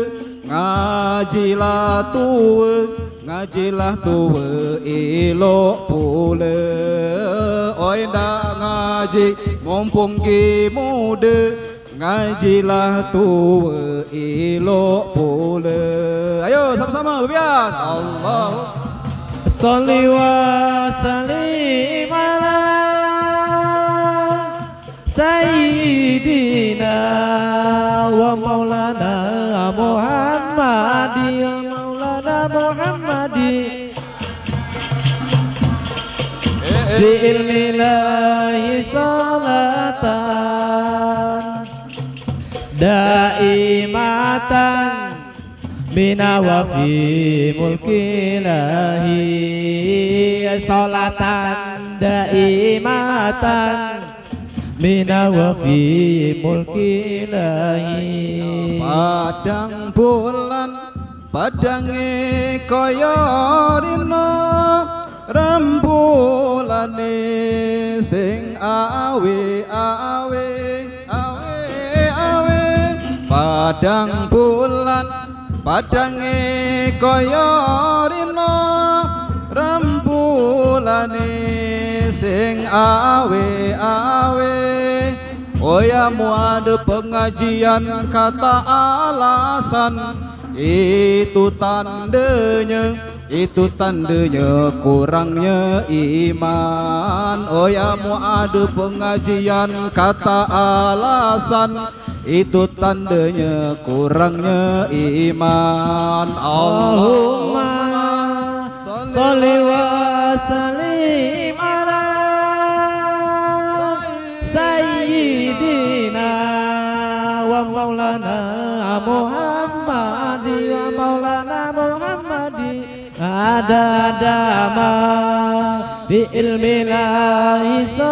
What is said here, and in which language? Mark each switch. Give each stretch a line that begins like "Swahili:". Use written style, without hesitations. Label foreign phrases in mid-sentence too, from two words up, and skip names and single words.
Malay: Ngajilah tuwe elok pula. Oi ndak ngaji mumpung gi muda. Ngajilah tuwe elok pula. Ayo sama-sama berbian. Allah
Arabic: صل وسلم على سيدنا ومولانا محمد ومولانا محمد بعلم الله صلاة دائمة بنا وفي ملك الله صلاة دائمة بنا وفي ملك الله.
Javanese: Padang bulan padange kaya rina rembulane sing awe padang bulan padange kaya rina rembulane sing awe.
Malay: Oyamu ada pengajian kata alasan, itu tandanya itu tandanya kurangnya iman. Oh ya mu ada pengajian kata alasan, itu tandanya kurangnya iman.
Arabic: اللهم صل وسلم على سيدنا ومولانا محمد ومولانا محمد عددما بعلم الله